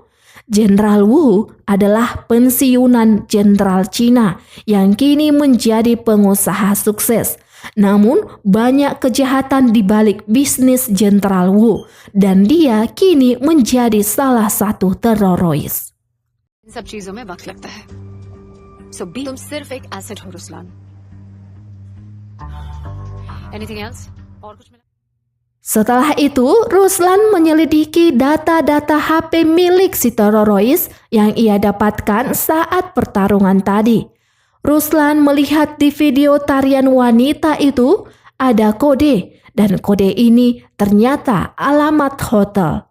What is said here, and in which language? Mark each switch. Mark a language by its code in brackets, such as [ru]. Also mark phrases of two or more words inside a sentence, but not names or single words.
[id] Jenderal Wu adalah pensiunan jenderal Cina yang kini menjadi pengusaha sukses. Namun banyak kejahatan di balik bisnis Jenderal Wu dan dia kini menjadi salah satu teroris. [hi] इन सब चीजों में वक्त लगता है [en] so be [hi] तुम सिर्फ एक एसेट हो रुस्लान [en] anything else [hi] और कुछ मिला [id] Setelah itu, Ruslan menyelidiki data-data HP milik si teroris yang ia dapatkan saat pertarungan tadi. Ruslan melihat di video tarian wanita itu ada kode, dan kode ini ternyata alamat hotel.